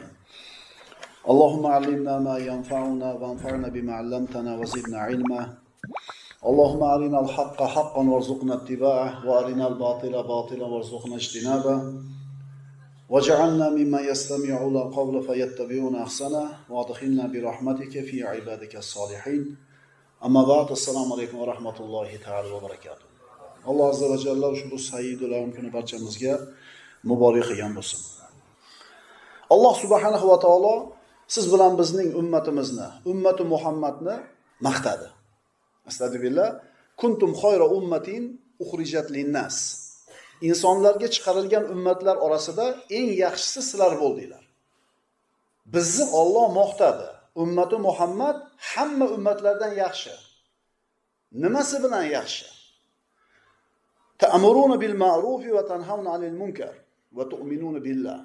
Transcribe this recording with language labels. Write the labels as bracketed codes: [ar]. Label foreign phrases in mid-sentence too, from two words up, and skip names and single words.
[ar] اللهم علمنا ما ينفعنا وانفعنا بما علمتنا وزدنا علما. اللهم أرنا الحق حقا وارزقنا اتباعه وأرنا الباطل باطلا وارزقنا اجتنابه. واجعلنا ممن يستمعون القول فيتبعون أحسنه وأدخلنا برحمتك في عبادك الصالحين. أما بعد, السلام عليكم ورحمة الله تعالى وبركاته. [uz] Alloh [ar] عز وجل [uz] ushbu [ar] سيد الأيام [uz] kuni barchamizga muborak qilgan bo'lsin. Alloh [ar] سبحانه وتعالى [uz] siz bilan bizning ummatimizni, ummati Muhammadni maqtadi. [ar] Astagfirullah, كنتم خير أمة أخرجت للناس. [uz] Insonlarga chiqarilgan ummatlar orasida eng yaxshisi sizlar bo'ldinglar. Bizni Alloh maqtadi. Ummati Muhammad hamma ummatlardan yaxshi. Nimasi bilan yaxshi? [ar] تأمرون بالمعروف وتنهون عن المنكر وتؤمنون بالله.